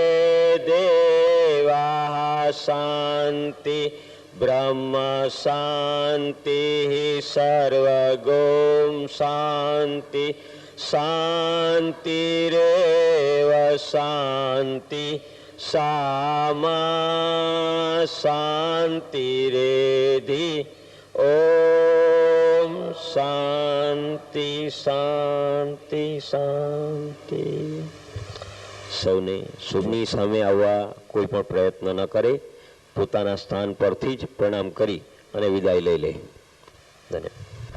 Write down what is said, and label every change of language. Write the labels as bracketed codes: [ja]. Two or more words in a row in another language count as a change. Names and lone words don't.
[sa] देवाः शांति ब्रह्म शांति सर्वगोम शांति शांतिरेव शांति सामा शांतिरेधि ओम शांति शांति शांति। [gu] સૌને શુભની સામે આવવા કોઈ પણ પ્રયત્ન ન કરે, પોતાના સ્થાન પરથી જ પ્રણામ કરી અને વિદાય લઈ લે. ધન્યવાદ.